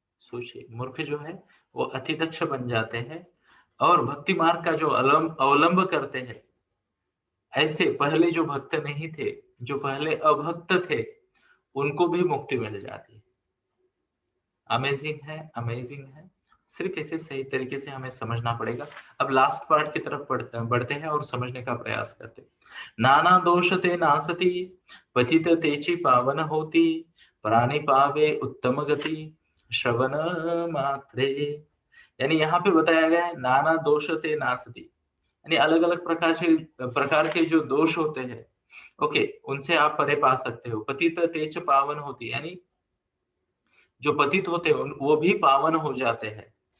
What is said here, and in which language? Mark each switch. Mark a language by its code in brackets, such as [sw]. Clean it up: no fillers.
[hi] सोचिए, मूर्ख जो है वो अति दक्ष बन जाते हैं, और भक्ति मार्ग का जो अवलंब करते हैं, ऐसे पहले जो भक्त नहीं थे, जो पहले अभक्त थे, उनको भी मुक्ति मिल जाती है। अमेजिंग है, अमेजिंग है। सिर्फ इसे सही तरीके से हमें समझना पड़ेगा। अब लास्ट पार्ट की तरफ बढ़ते हैं और समझने का प्रयास करते हैं। [mr] नाना दोष ते नासती, पतित तेची पावन होती, प्राणी पावे उत्तम गति, श्रवण मात्रे। [hi] यानी यहाँ पे बताया गया है [mr] नाना दोष ते नासती, [hi] यानी अलग अलग प्रकार के जो दोष होते हैं, ओके, उनसे आप परे पा सकते हो। [mr] पतित तेज पावन होती, [hi] यानी जो पतित होते हैं वो भी पावन हो जाते हैं।